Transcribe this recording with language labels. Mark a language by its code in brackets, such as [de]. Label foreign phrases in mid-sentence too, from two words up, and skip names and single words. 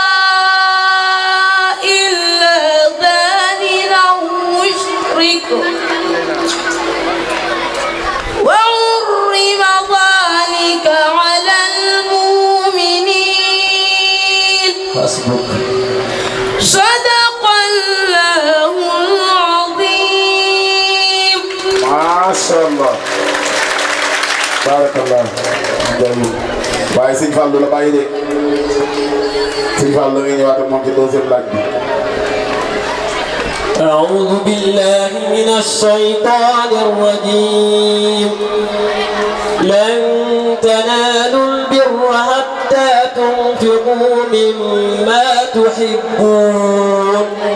[ar] إلا زان أو مشرك وحرم ذلك على المؤمنين صدق الله العظيم ما شاء الله بارك الله جميل [wo] waaye sëñ Fallou la bàyyi de sëñ Fallou la ngay ñëwaat ak moom ci deuxième laaj bi [ar] أعوذ بالله من الشيطان الرجيم لن تنالوا البر حتى تنفقوا مما تحبون